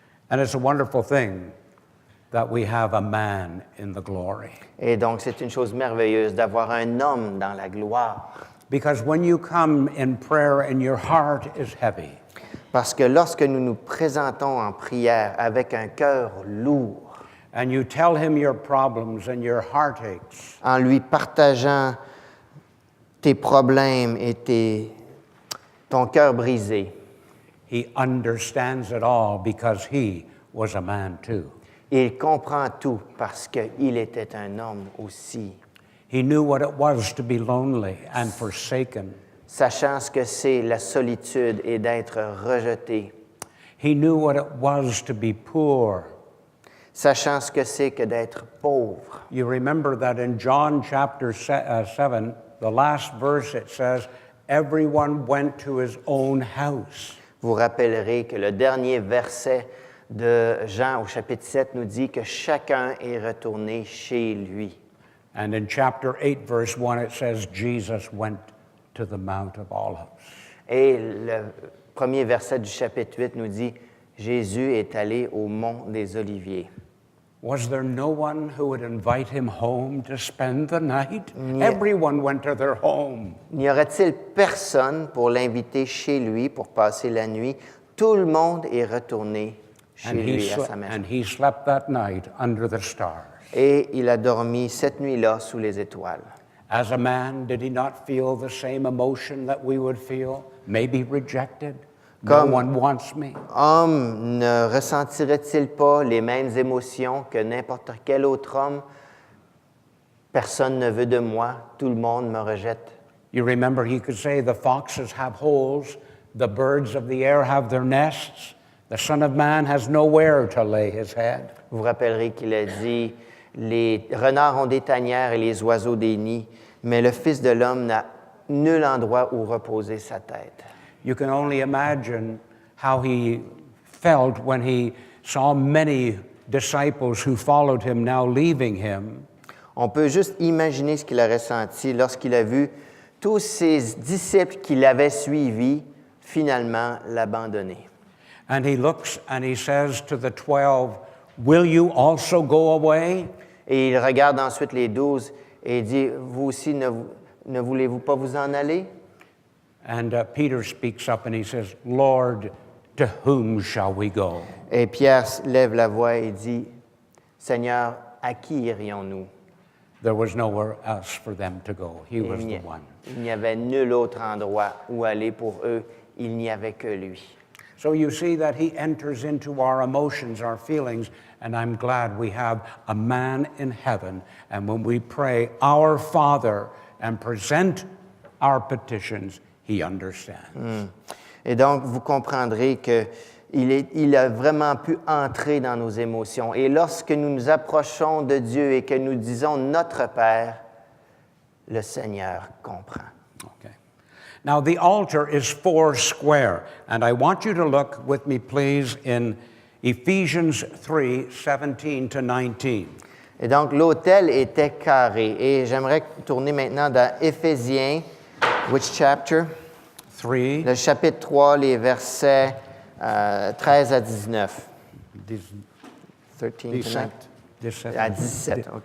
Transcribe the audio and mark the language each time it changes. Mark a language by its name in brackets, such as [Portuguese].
[English] And it's a wonderful thing that we have a man in the glory. [French] Et donc, c'est une chose merveilleuse d'avoir un homme dans la gloire. [English] Because when you come in prayer and your heart is heavy, [French] Parce que lorsque nous nous présentons en prière avec un cœur lourd, [English] and you tell him your problems and your heartaches, [French] en lui partageant tes problèmes et ton cœur brisé, [English] he understands it all because he was a man too. [French] il comprend tout parce qu'il était un homme aussi. [English] He knew what it was to be lonely and forsaken. [French] Sachant ce que c'est la solitude et d'être rejeté. [English] He knew what it was to be poor. [French] Sachant ce que c'est que d'être pauvre. [English] You remember that in John chapter 7, the last verse, it says, everyone went to his own house. [French] Vous rappellerez que le dernier verset de Jean au chapitre 7 nous dit que chacun est retourné chez lui. [English] And in chapter 8, verse 1, it says, Jesus went to the Mount of Olives. [French] Et le premier verset du chapitre 8 nous dit, Jésus est allé au mont des Oliviers. [English] Was there no one who would invite him home to spend the night? Everyone went to their home. [French] N'y aurait-il personne pour l'inviter chez lui pour passer la nuit? Tout le monde est retourné chez lui à sa maison. [English] And he slept that night under the stars. [French] Et il a dormi cette nuit-là sous les étoiles. [English] As a man, did he not feel the same emotion that we would feel? Maybe rejected. No one wants me. [French] Homme, ne ressentirait-il pas les mêmes émotions que n'importe quel autre homme? Personne ne veut de moi, tout le monde me rejette. [English] You remember he could say, the foxes have holes, the birds of the air have their nests, the Son of Man has nowhere to lay his head. [French] Vous vous rappellerez qu'il a dit, les renards ont des tanières et les oiseaux des nids, mais le Fils de l'homme n'a nul endroit où reposer sa tête. [English] You can only imagine how he felt when he saw many disciples who followed him now leaving him. [French] On peut juste imaginer ce qu'il a ressenti lorsqu'il a vu tous ses disciples qui l'avaient suivi finalement l'abandonner. [English] And he looks and he says to the 12, "Will you also go away?" [French] Et il regarde ensuite les 12 et il dit, vous aussi, ne voulez-vous pas vous en aller? [English] And Peter speaks up and he says, "Lord, to whom shall we go?" [French] Et Pierre lève la voix et dit, Seigneur, à qui irions-nous? [English] There was nowhere else for them to go. He was the one. [French] Il n'y avait nul autre endroit où aller pour eux. Il n'y avait que lui. [English] So you see that he enters into our emotions, our feelings, and I'm glad we have a man in heaven. And when we pray, "Our Father," and present our petitions, he understands. [French] Et donc, vous comprendrez qu'il a vraiment pu entrer dans nos émotions. Et lorsque nous nous approchons de Dieu et que nous disons notre Père, le Seigneur comprend. [English] Okay. Now, the altar is 4 square, and I want you to look with me, please, in Ephesians 3, 17 to 19. [French] Et donc, l'autel était carré. Et j'aimerais tourner maintenant dans Éphésiens, [English] which chapter? 3, [French] Le chapitre 3, les versets 13 à 19. [English] 13 to 19. 17 [French] À 17, OK.